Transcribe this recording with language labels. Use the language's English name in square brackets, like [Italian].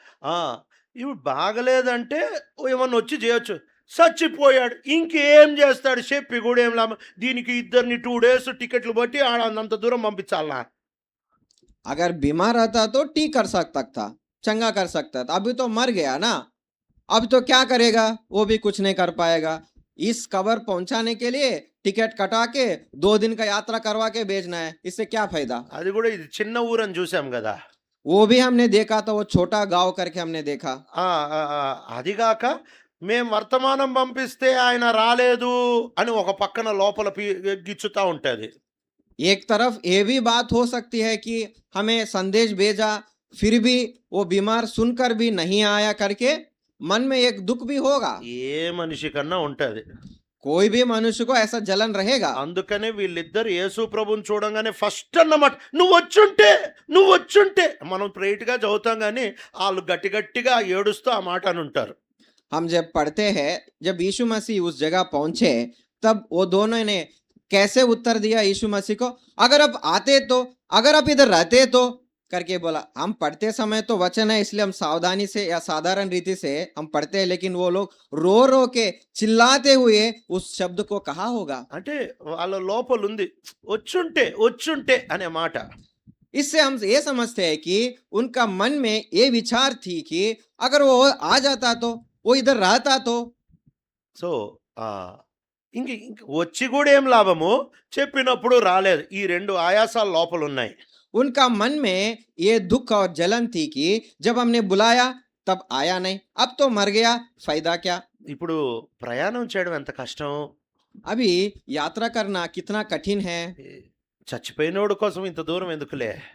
[Telugu] ఆ, ఇప్పుడు బాగలేదంటే ఏమన్నా వచ్చి చేయొచ్చు. చచ్చిపోయాడు ఇంకేం చేస్తాడు చెప్పి కూడా ఏం లాభం? దీనికి ఇద్దరిని [English] 2 days [Telugu] టికెట్లు బట్టి అంత దూరం పంపించాలా? [Hindi] अगर बीमार रहता तो ठीक कर सकता था, चंगा कर सकता था। अभी तो मर गया ना, अब तो क्या करेगा? वो भी कुछ नहीं कर पाएगा। इस कब्र पहुंचाने के लिए टिकट कटा के 2 दिन का यात्रा करवा के भेजना है, इससे क्या फायदा? [Telugu] అది కూడా ఇది చిన్న ఊరని చూసాం కదా. [Hindi] वो भी हमने देखा था, वो छोटा गांव करके हमने देखा। [Telugu] అదిగాక మేము వర్తమానం పంపిస్తే ఆయన రాలేదు అని ఒక పక్కన లోపల గిచ్చుతా ఉంటది. [Hindi] एक तरफ ये भी बात हो सकती है कि हमें संदेश भेजा फिर भी वो बीमार सुनकर भी नहीं आया करके मन में एक दुख भी होगा। [Telugu] ఏ మనిషి కన్నా ఉంటది. [Hindi] कोई भी मनुष्य को ऐसा जलन रहेगा। [Telugu] అందుకనే వీళ్ళిద్దరు యేసు ప్రభుని చూడంగానే ఫస్ట్ అన్నమాట నువ్వు వచ్చుంటే మనం ప్రైట్ గా చదువుతాం కానీ వాళ్ళు గట్టి గట్టిగా ఏడుస్తూ ఆ మాట అని ఉంటారు. [Hindi] हम जब पढ़ते हैं जब यीशु मसीह उस जगह पहुंचे तब वो दोनों ने कैसे उत्तर दिया यीशु मसीह को, अगर आप आते तो, अगर आप इधर रहते तो करके बोला। हम पढ़ते समय तो वचन है इसलिए हम सावधानी से या साधारण रीति से हम पढ़ते हैं, लेकिन वो लोग रो रो के चिल्लाते हुए उस शब्द को कहा होगा। [Telugu] అంటే వాళ్ళ లోపల ఉంది వచ్చుంటే వచ్చుంటే అనే మాట. [Hindi] इससे हम ये समझते हैं कि उनका मन में ये विचार थी कि अगर वो आ जाता तो, वो इधर रहता तो। [Telugu] సో ఆ, ఇంక వచ్చి కూడా ఏం లాభము, చెప్పినప్పుడు రాలేదు. ఈ రెండు ఆయాసాలు లోపల ఉన్నాయి. [Hindi] उनका मन में ये दुख और जलन थी कि जब हमने बुलाया तब आया नहीं, अब तो मर गया, फायदा क्या। [Telugu] ఇప్పుడు ప్రయాణం చేయడం ఎంత కష్టం. [Hindi] अभी यात्रा करना कितना कठिन है। [Telugu] చచ్చిపోయినోడు కోసం ఇంత దూరం ఎందుకులే.